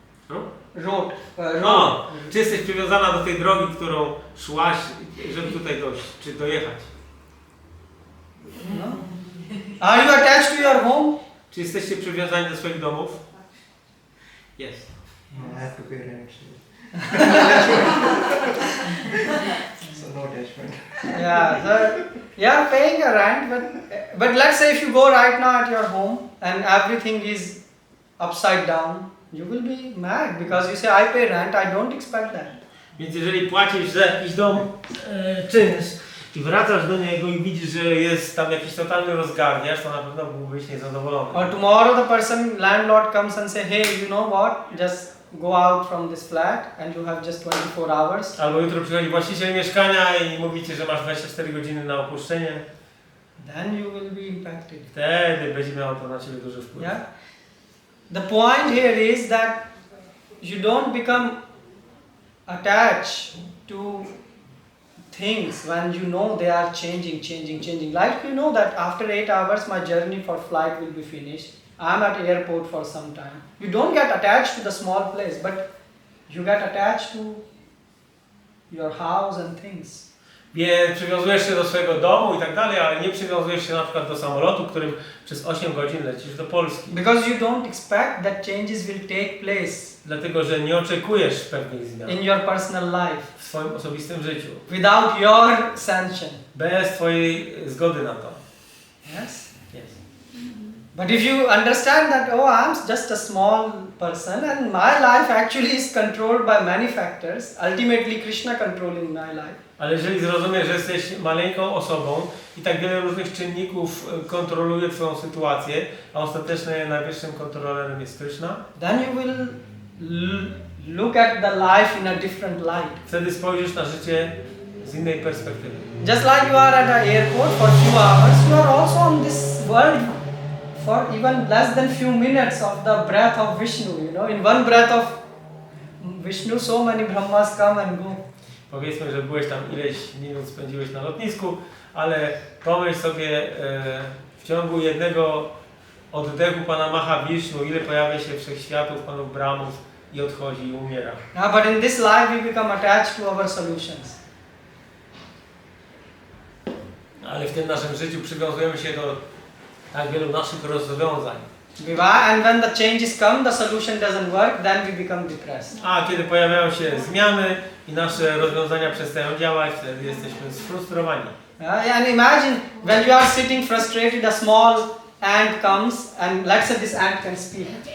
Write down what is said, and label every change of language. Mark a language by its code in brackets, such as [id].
[en] No? Road. [pl] O, czy jesteś przywiązana do tej drogi, którą szłaś, żeby tutaj dojść, czy dojechać? [en] No. Are you attached to your home? [pl] Czy jesteście przywiązani do swoich domów? Jest. [en] I have to pay rent. So no attachment. Yeah, so you're paying a rent, but let's say if you go right now at your home and everything is upside down, you will be mad because you say, I pay rent, I don't expect that. [pl] Więc jeżeli płacisz za jakiś dom czynsz i wracasz do niego i widzisz, że jest tam jakiś totalny rozgardiasz, to na pewno byłbyś niezadowolony. [en] Or tomorrow the landlord comes and say, hey, you know what? Just go out from this flat and you have just 24 hours. [pl] Albo jutro przychodzi właściciel mieszkania i mówicie, że masz 24 godziny na opuszczenie. [en] Then you will be impacted. [pl] Wtedy będzie miało to na ciebie duży wpływ. [en] Yeah. The point here is that you don't become attached to things when you know they are changing. Like you know that after 8 hours my journey for flight will be finished. I'm at airport for some time. You don't get attached to the small place, but you get attached to your house and things. [pl] Więc przywiązujesz się do swojego domu i tak dalej, ale nie przywiązujesz się na przykład do samolotu, którym przez 8 godzin lecisz do Polski. [en] Because you don't expect that changes will take place. [pl] Dlatego, że nie oczekujesz pewnych zmian [en] in your personal life. [pl] W swoim osobistym życiu. [en] Without your sanction. [pl] Bez twojej zgody na to. [en] Yes? Yes. But if you understand that, oh, I'm just a small person and my life actually is controlled by many factors, ultimately Krishna controlling my life. [pl] Ale jeżeli zrozumiesz, że jesteś maleńką osobą i tak wiele różnych czynników kontroluje twoją sytuację, a ostatecznie najwyższym kontrolerem jest Krishna, [en] then you will look at the life in a different light. [pl] Wtedy spojrzysz na życie z innej perspektywy. [en] Just like you are at an airport for few hours, you are also on this world for even less than few minutes of the breath of Vishnu. You know, in one breath of Vishnu, so many Brahmas come and go. [pl] Powiedzmy, że byłeś tam ileś minut spędziłeś na lotnisku, ale pomyśl sobie w ciągu jednego oddechu Pana Mahavishnu, ile pojawia się wszechświatów, Panów Brahmów i odchodzi i umiera. [en] But in this life we become attached to our solutions. [pl] Ale w tym naszym życiu przywiązujemy się do tak wielu naszych rozwiązań. [en] And when the changes come, the solution doesn't work, then we become depressed. [pl] A kiedy pojawiają się zmiany i nasze rozwiązania przestają działać, wtedy jesteśmy sfrustrowani. [en] And imagine when you are sitting frustrated, a small ant comes and let's say this ant can speak.